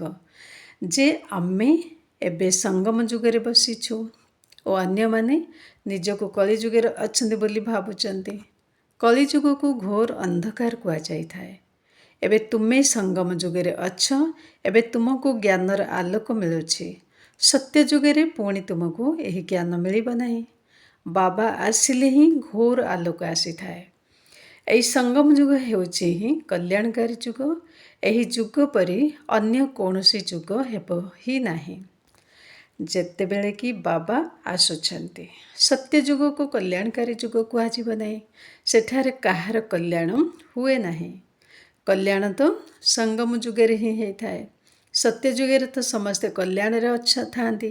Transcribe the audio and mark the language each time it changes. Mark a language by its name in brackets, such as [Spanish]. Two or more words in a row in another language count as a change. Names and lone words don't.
[Odia] ଯେ ଆମେ ଏବେ ସଙ୍ଗମ ଯୁଗରେ ବସିଛୁ ଓ ଅନ୍ୟ ମାନେ ନିଜକୁ କଳି ଯୁଗରେ ଅଛନ୍ତି ବୋଲି ଭାବୁଛନ୍ତି। କଳି ଯୁଗ କୁ ଘୋର ଅନ୍ଧକାର କୁହା ଯାଇଥାଏ। ଏବେ ତୁମେ ସଙ୍ଗମ ଯୁଗରେ ଅଛ, ଏବେ ତୁମକୁ ଜ୍ଞାନର ଆଲୋକ ମିଳୁଛି। ସତ୍ୟ ଯୁଗରେ ପୁଣି ତୁମକୁ ଏହି ଜ୍ଞାନ ମିଳିବ ନାହିଁ। ବାବା ଆସିଲେ ହିଁ ଘୋର ଆଲୋକ ଆସିଥାଏ। ଏହି ସଙ୍ଗମ ଯୁଗ ହେଉଛି ହିଁ କଲ୍ୟାଣକାରୀ ଯୁଗ। ଏହି ଯୁଗ ପରି ଅନ୍ୟ କୌଣସି ଯୁଗ ହେବ ହିଁ ନାହିଁ। ଯେତେବେଳେ କି ବାବା ଆସୁଛନ୍ତି। ସତ୍ୟ ଯୁଗକୁ କଲ୍ୟାଣକାରୀ ଯୁଗ କୁହାଯିବ ନାହିଁ। ସେଠାରେ କାହାର କଲ୍ୟାଣ ହୁଏ ନାହିଁ। କଲ୍ୟାଣ ତ ସଙ୍ଗମ ଯୁଗରେ ହିଁ ହେଇଥାଏ। ସତ୍ୟ ଯୁଗରେ ତ ସମସ୍ତେ କଲ୍ୟାଣରେ ଥାଆନ୍ତି।